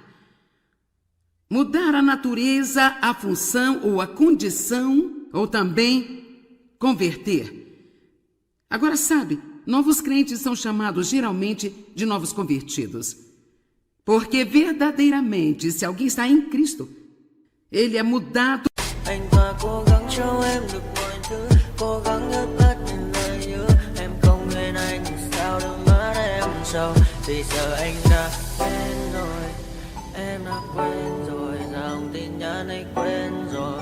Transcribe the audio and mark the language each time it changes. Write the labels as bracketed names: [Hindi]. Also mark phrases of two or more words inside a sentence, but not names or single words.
[Portuguese] Mudar a natureza, a função ou a condição, ou também converter. Agora, sabe, novos crentes são chamados geralmente de novos convertidos. Porque verdadeiramente, se alguém está em Cristo, ele é mudado. [Vietnamese] Anh và cố gắng cho em được mọi thứ, cố gắng ướp hết những lời hứa. Em không quên anh sao đôi mắt em sầu, vì giờ anh đã quên rồi. Em đã quên rồi, dòng tin nhắn anh quên rồi.